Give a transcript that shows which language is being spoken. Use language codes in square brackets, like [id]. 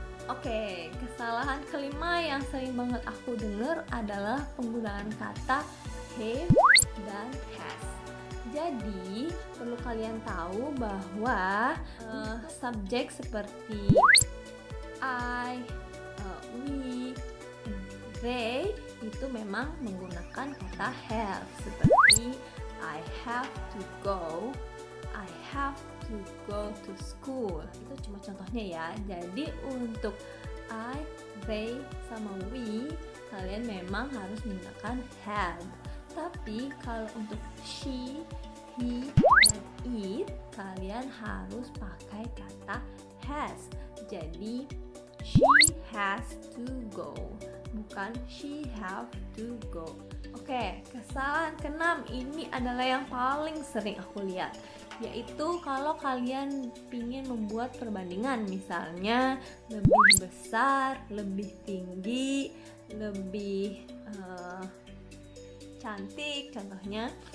[id] Oke, kesalahan kelima yang sering banget aku dengar adalah penggunaan kata have dan has. Jadi, perlu kalian tahu bahwa subjek seperti I, we, they itu memang menggunakan kata have. Seperti [en] I have to go, I have to go to school. [id] Itu cuma contohnya ya. Jadi untuk I, they, sama we, kalian memang harus menggunakan have. Tapi kalau untuk she, he, dan it, kalian harus pakai kata has. Jadi [en] she has to go, [id] bukan [en] she have to go. [id] Oke, kesalahan keenam ini adalah yang paling sering aku lihat, yaitu kalau kalian ingin membuat perbandingan, misalnya lebih besar, lebih tinggi, lebih cantik contohnya.